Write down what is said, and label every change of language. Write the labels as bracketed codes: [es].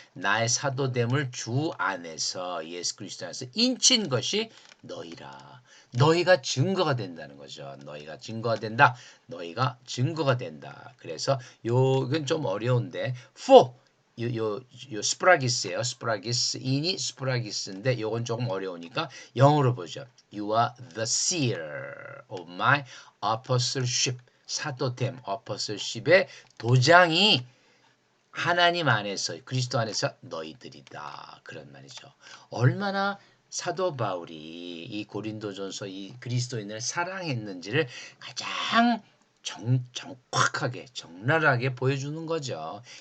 [ko] 나의 사도됨을 주 안에서 예수 그리스도 안에서 인친 것이 너희라. 너희가 증거가 된다는 거죠. 너희가 증거가 된다. 너희가 증거가 된다. 그래서 요건 좀 어려운데 for 요 스프라기스예요. 스프라기스 인이 스프라기스인데 요건 조금 어려우니까 영어로 보죠. [en] You are the seer of my apostleship. [ko] 사도됨, 어퍼슬십의 도장이 하나님 안에서 그리스도 안에서 너희들이다. 그런 말이죠. 얼마나 사도 바울이 이 고린도전서 이 그리스도인을 사랑했는지를 가장 정확하게 적나라하게 보여주는 거죠.